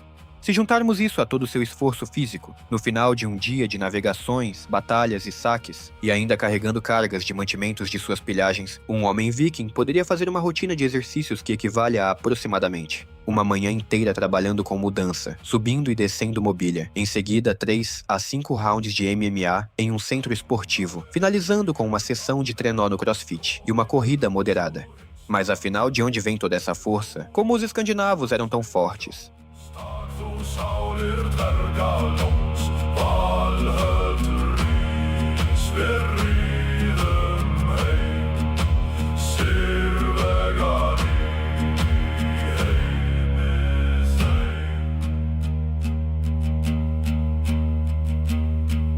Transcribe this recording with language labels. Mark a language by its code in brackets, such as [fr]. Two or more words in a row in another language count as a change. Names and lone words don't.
[pt] Se juntarmos isso a todo o seu esforço físico, no final de um dia de navegações, batalhas e saques, e ainda carregando cargas de mantimentos de suas pilhagens, um homem viking poderia fazer uma rotina de exercícios que equivale a aproximadamente uma manhã inteira trabalhando com mudança, subindo e descendo mobília, em seguida 3 a 5 rounds de MMA em um centro esportivo, finalizando com uma sessão de trenó no CrossFit e uma corrida moderada. Mas afinal, de onde vem toda essa força? Como os escandinavos eram tão fortes? [is] Þú sálir dvergalóns, valhöllur ís, við ríðum heim, sigurvegarar í heimi þeim.